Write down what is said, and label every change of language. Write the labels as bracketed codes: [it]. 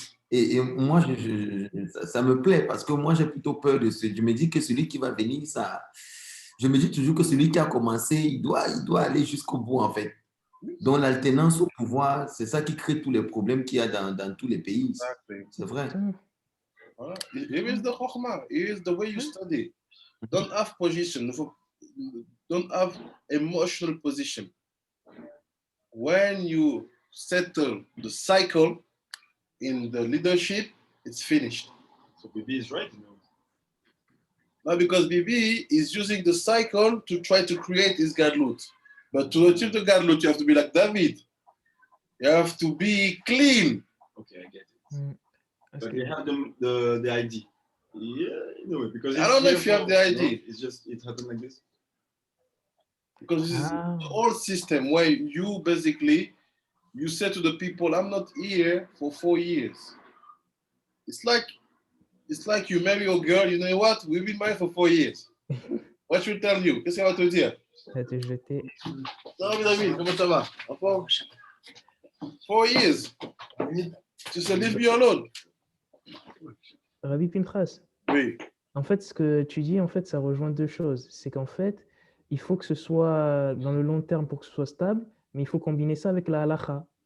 [fr] Et moi, ça me plaît parce que moi, j'ai plutôt peur de ce. Je me dis que celui qui va venir, je me dis toujours que celui qui a commencé, il doit aller jusqu'au bout, en fait. Donc, l'alternance au pouvoir, c'est ça qui crée tous les problèmes qu'il y a dans tous les pays. C'est vrai. [en] Here is the chokhmah. Here is the way you study. Don't have position. Don't have emotional position. When you settle the cycle in the leadership, it's finished. So Bibi is right. No, because Bibi is using the cycle to try to create his gadlut. But to achieve the gadlut, you have to be like David. You have to be clean. Okay, I get it. But they have the ID. Yeah, anyway, because I don't know if you have the ID. No, it's just, it happened like this. Because this is the old system where you basically, you say to the people, I'm not here for 4 years. It's like you marry your girl, you know what? We've been married for 4 years. What should I tell you? [fr] Qu'est-ce qu'elle va te dire? Non, David, comment ça va? [en] 4 years. [fr] Tu sais, [en] leave me alone. [fr] Rabbi Pinchas. Oui. En fait, ce que tu dis, en fait, ça rejoint deux choses. C'est qu'en fait, il faut que ce soit dans le long terme pour que ce soit stable, mais il faut combiner ça avec la halakha.